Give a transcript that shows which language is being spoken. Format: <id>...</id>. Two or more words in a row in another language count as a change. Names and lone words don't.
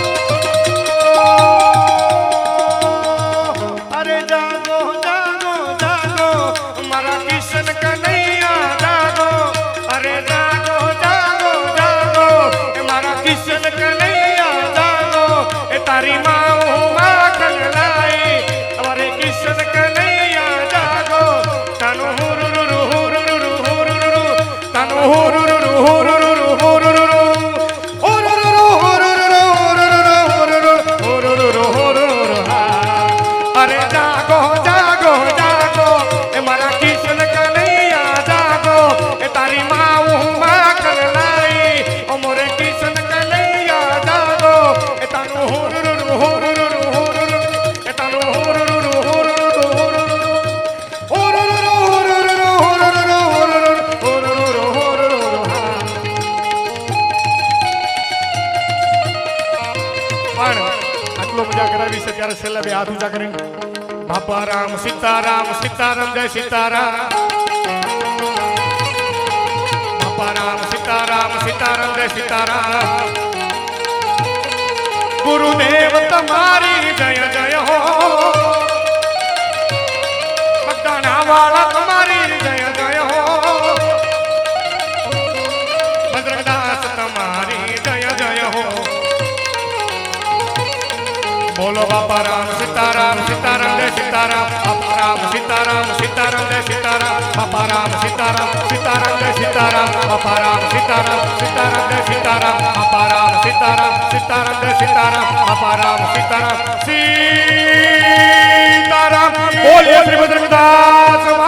<gu>અરે જાગો જાગો જાગો. કિશન કન્હૈયા જાગો, અરે જાગો જાગો જાગો, એ મારા કિશન કન્હૈયા જાગો, એ તારી માં માખણ લાઈ, અરે કિશન કન્હૈયા જાગો, તનુ હુરુરુ હુરુરુ હુરુરુ, તનુ હુરુરુ હુરુરુ હુરુરુ, હુરુરુ हुरुरु हुरुरु हुरुरु हुरुरु, અરે જાગો જાગો જાગો, એ મારા કિશન કન્હૈયા જાગો, એ તારી માં માખણ લાઈ, ઓ મોરે કિશન કન્હૈયા જાગો, એ તનુ હુરુરુ હુરુરુ હુરુરુ, એ તનુ હુરુરુ હુરુરુ હુરુરુ, હુરુરુ હુરુરુ હુરુરુ હુરુરુ હુરુરુ હુરુરુ, પણ આટલો મજા કરાવી છે ત્યારે છેલ્લા બે હાથ ઊંચા કરીને બાપા રામ સીતારામ સીતારામ જય સીતારામ, બાપા રામ સીતારામ સીતારામ જય સીતારામ, ગુરુદેવ તમારી જય જય હો, બગદાણા વાળા તમારી જય જય હો, ભદ્રદાસ તમારી જય જય હો,</gu> <hi>बोलो बापा राम सीताराम सीताराम जय सीताराम, बापा राम सीताराम सीताराम जय सीताराम, बापा राम सीताराम सीताराम जय सीताराम, बापा राम सीताराम सीताराम जय सीताराम, बापा राम सीताराम सीताराम जय सीताराम, बापा राम सीताराम सीताराम, बोलिए श्री भद्रदास</hi>